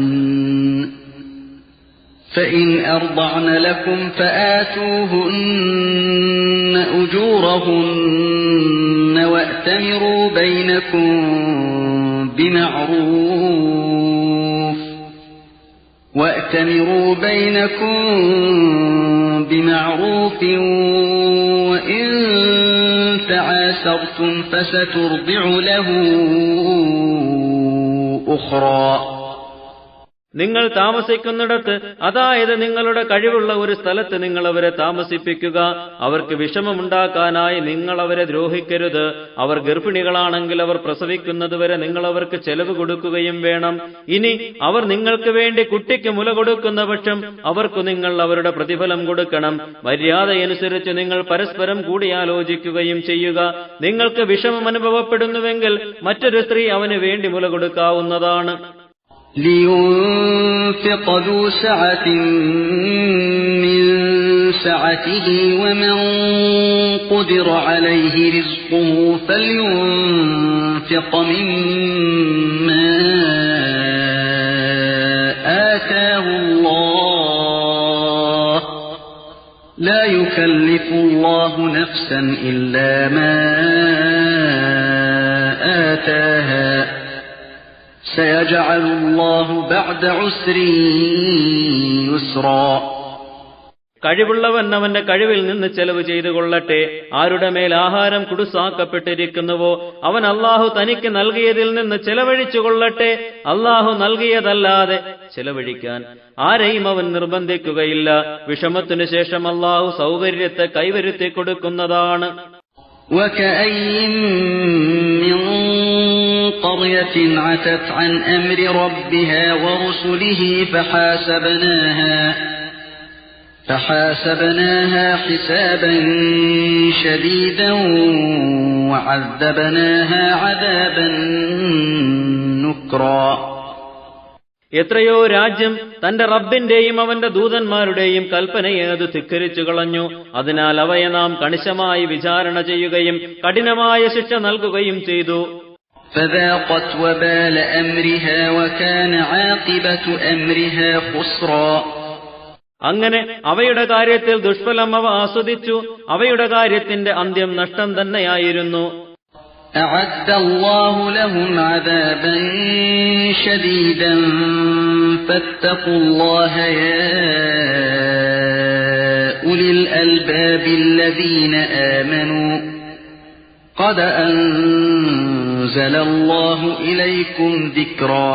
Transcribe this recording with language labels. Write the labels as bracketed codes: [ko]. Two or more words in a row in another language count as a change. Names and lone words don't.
[ar] فإن أرضعن لكم فآتوهن أجورهن وأتمروا بينكم بمعروف وإن تعاسرتم فسترضع له أخرى. [ml] നിങ്ങൾ താമസിക്കുന്നിടത്ത്, അതായത് നിങ്ങളുടെ കഴിവുള്ള ഒരു സ്ഥലത്ത് നിങ്ങൾ അവരെ താമസിപ്പിക്കുക. അവർക്ക് വിഷമമുണ്ടാക്കാനായി നിങ്ങൾ അവരെ ദ്രോഹിക്കരുത്. അവർ ഗർഭിണികളാണെങ്കിൽ അവർ പ്രസവിക്കുന്നതുവരെ നിങ്ങൾ അവർക്ക് ചെലവ് കൊടുക്കുകയും വേണം. ഇനി അവർ നിങ്ങൾക്ക് വേണ്ടി കുട്ടിക്ക് മുല കൊടുക്കുന്ന പക്ഷം അവർക്ക് നിങ്ങൾ അവരുടെ പ്രതിഫലം കൊടുക്കണം. മര്യാദയനുസരിച്ച് നിങ്ങൾ പരസ്പരം കൂടിയാലോചിക്കുകയും ചെയ്യുക. നിങ്ങൾക്ക് വിഷമം അനുഭവപ്പെടുന്നുവെങ്കിൽ മറ്റൊരു സ്ത്രീ അവന് വേണ്ടി മുല കൊടുക്കാവുന്നതാണ്. [ar] لينفق ذو سعة من سعته ومن قدر عليه رزقه فلينفق مما آتاه الله لا يكلف الله نفسا إلا ما آتاها سيجعل الله بعد عسر يسرا. [ml] കഴിവുള്ളവൻ അവന്റെ കഴിവിൽ നിന്ന് ചെലവ് ചെയ്തു കൊള്ളട്ടെ. ആരുടെ മേൽ ആഹാരം കുടുസാക്കപ്പെട്ടിരിക്കുന്നുവോ അവൻ അള്ളാഹു തനിക്ക് നൽകിയതിൽ നിന്ന് ചെലവഴിച്ചു കൊള്ളട്ടെ. അള്ളാഹു നൽകിയതല്ലാതെ ചെലവഴിക്കാൻ ആരെയും അവൻ നിർബന്ധിക്കുകയില്ല. വിഷമത്തിനു ശേഷം അള്ളാഹു സൗകര്യത്തെ കൈവരുത്തി കൊടുക്കുന്നതാണ്. [ar] وكأين من قرية عتت عن أمر ربها ورسله فحاسبناها حسابا شديدا وعذبناها عذابا نكرا. [ml] എത്രയോ രാജ്യം തന്റെ റബ്ബിന്റെയും അവന്റെ ദൂതന്മാരുടെയും കൽപ്പനയെ അത് ധിക്കരിച്ചു കളഞ്ഞു. അതിനാൽ അവയെ നാം കണിശമായി വിചാരണ ചെയ്യുകയും കഠിനമായ ശിക്ഷ നൽകുകയും ചെയ്തു. [ar] فذاقت وبال أمرها وكان عاقبة أمرها خسرا. [ml] അങ്ങനെ അവയുടെ കാര്യത്തിൽ ദുഷ്ഫലം അവ ആസ്വദിച്ചു. അവയുടെ കാര്യത്തിന്റെ അന്ത്യം നഷ്ടം തന്നെയായിരുന്നു. [ar] أعد الله لهم عذابا شديدا فاتقوا الله يا أولي الألباب الذين آمنوا قد أنزل الله إليكم ذكرا.